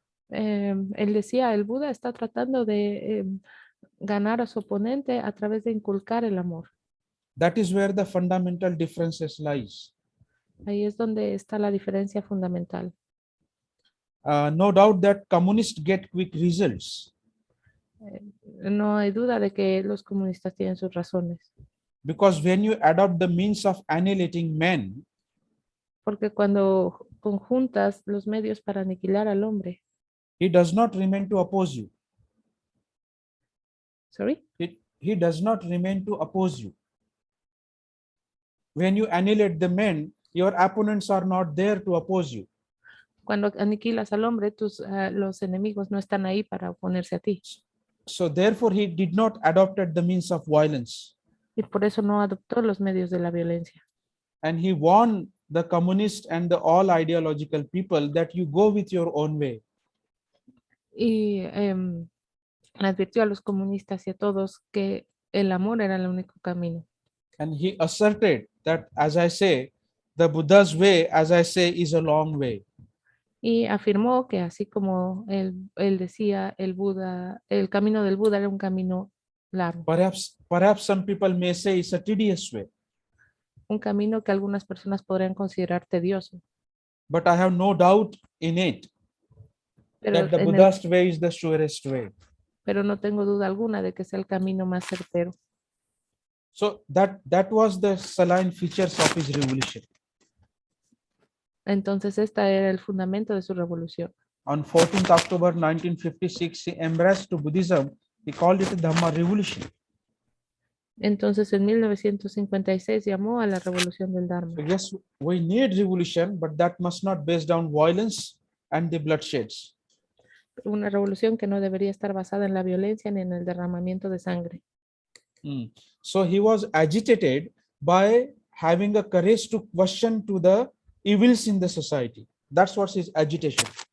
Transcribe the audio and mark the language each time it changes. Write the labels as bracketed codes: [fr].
[es] Él decía, el Buda está tratando de ganar a su oponente a través de inculcar el amor. [en] That is where the fundamental differences lies. [es] Ahí es donde está la diferencia fundamental. [en] No doubt that communists get quick results [es] No hay duda de que los comunistas tienen sus razones, [en] because when you adopt the means of annihilating men, [es] porque cuando conjuntas los medios para aniquilar al hombre, [en] he does not remain to oppose you. sorry, He does not remain to oppose you. When you annihilate the men, your opponents are not there to oppose you. [es] cuando aniquilas al hombre, los enemigos no están ahí para oponerse a ti. [en] So therefore, he did not adopted the means of violence. [es] Y por eso no adoptó los medios de la violencia. [en] And he warned the communist and the all ideological people that you go with your own way. [es] Y advirtió a los comunistas y a todos que el amor era el único camino. [en] And he asserted that, as I say, the Buddha's way, as I say, is a long way. [es] Y afirmó que así como él decía, el camino del Buda era un camino largo, [en] Perhaps some people may say it's a tedious way, [es] un camino que algunas personas podrían considerar tedioso. [en] but I have no doubt in it [es] Pero, [en] that the Buddha's way is the surest way. [es] pero no tengo duda alguna de que sea el camino más certero. [en] So that was the saline features of his revolution. [es] Entonces, esta era el fundamento de su revolución. [en] On 14th October 1956, he embraced to Buddhism. He called it the Dhamma Revolution. [es] Entonces, en 1956 llamó a la revolución del Dharma. [en] So yes, we need revolution, but that must not based on violence and the bloodsheds. [es] Una revolución que no debería estar basada en la violencia ni en el derramamiento de sangre. [en] So he was agitated by having a courage to question to the evils in the society. That's what his agitation.